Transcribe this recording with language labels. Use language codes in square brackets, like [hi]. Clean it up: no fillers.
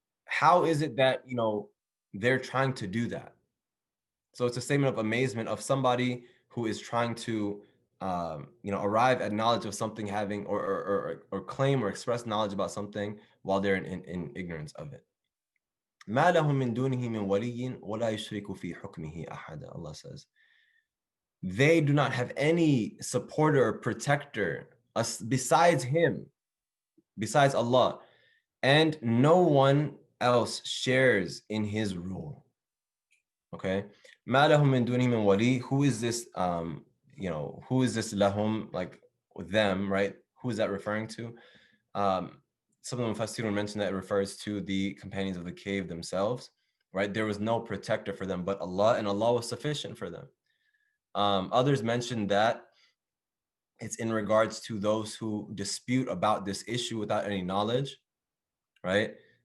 [en] how is it that, you know, they're trying to do that? So it's a statement of amazement of somebody who is trying to, you know, arrive at knowledge of something, having or claim or express knowledge about something while they're in ignorance of it. [ar] ما لهم من دونه من ولي ولا يشرك في حكمه أحدا. [en] Allah says, they do not have any supporter or protector besides him, besides Allah, and no one else shares in his rule. Okay, [ar] ما لهم من دونه من ولي. [en] Who is this? You know, who is this lahum, like with them, right? Who is that referring to? Some of the Mufassirun mentioned that it refers to the companions of the cave themselves, right? There was no protector for them but Allah, and Allah was sufficient for them. Others mentioned that it's in regards to those who dispute about this issue without any knowledge, right?